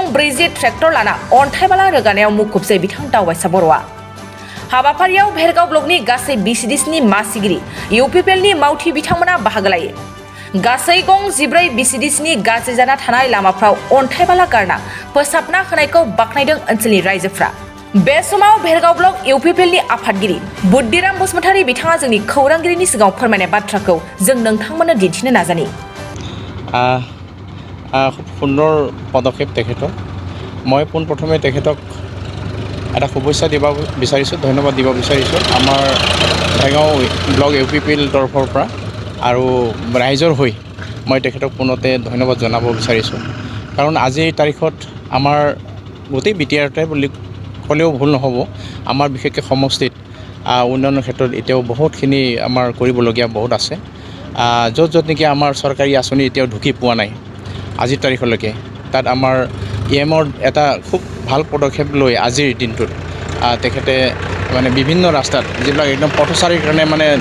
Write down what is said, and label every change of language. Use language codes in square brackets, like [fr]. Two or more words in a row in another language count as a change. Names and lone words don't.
[brx] 40 ट्रेक्टर लाना अन्थाइबाला रोगानायाव मुखुबसै बिथां दावबायसाफोरआ हाबाफारियाव भेरगाव ब्लकनि गासै बिसिडिसिनि मासिगिरि इउपिपिएलनि मावथि बिथांमोना बाहागो लायो गासै गं 14 बिसिडिसिनि गाज्रि जाना थानाय लामाफ्राव अन्थाइबाला गारना फोसाबना होनायखौ बाखनायदों ओनसोलनि रायजोफ्रा बे समाव भेरगाव ब्लक इउपिपिएलनि आफादगिरि बुद्धिराम बसुमतारी बिथाङा जोंनि खौरांगिरिनि सिगाङाव फोरमायनाय बाथ्राखौ जों नोंथांमोननो दिन्थिनो नाजानि [as] খুব সুন্দৰ পদক্ষেপ তেখেতৰ মই পোনপ্ৰথমে তেখেতক এটা শুভেচ্ছা দিব বিচাৰিছোঁ ধন্যবাদ দিব বিচাৰিছোঁ আমাৰ ভেৰগাঁও ব্লক ইউপিপিএল তৰফৰ পৰা আৰু ৰাইজৰ হৈ মই তেখেতক পুনতে ধন্যবাদ জনাব বিচাৰিছোঁ কাৰণ আজিৰ তাৰিখত আমাৰ গোটেই বিটিআৰতে বুলি ক'লেও ভুল নহ'ব আমাৰ বিশেষকৈ সমষ্টিত উন্নয়নৰ ক্ষেত্ৰত এতিয়াও বহুতখিনি আমাৰ কৰিবলগীয়া বহুত আছে য'ত নেকি আমাৰ চৰকাৰী আঁচনি এতিয়াও ঢুকি পোৱা নাই আজিৰ তাৰিখলৈকে তাত আমাৰ এমৰ এটা খুব ভাল পদক্ষেপ লৈ আজিৰ দিনটোত তেখেতে মানে বিভিন্ন ৰাস্তাত যিবিলাক একদম পথচাৰীৰ কাৰণে মানে